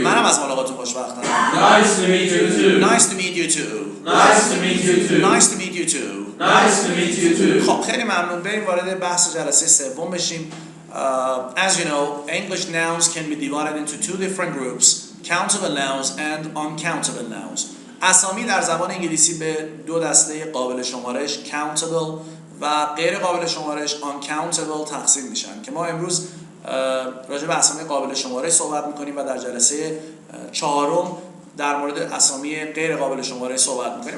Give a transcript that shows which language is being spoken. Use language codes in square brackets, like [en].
[fa] منم از ملاقاتتون خوشبختم. [en] Nice to meet you too. Nice to meet you too. Nice to meet you too. Nice to meet you too. Nice to meet you too. [fa] خب خیلی ممنون. بریم وارد بحث جلسه سوم بشیم. [en] As you know, English nouns can be divided into two different groups, countable nouns and uncountable nouns. [fa] اسامی در زبان انگلیسی به دو دسته قابل شمارش countable و غیر قابل شمارش uncountable تقسیم میشن که ما امروز راجع به اسامی قابل شمارش صحبت میکنیم و در جلسه چهارم در مورد اسامی غیر قابل شمارش صحبت میکنیم.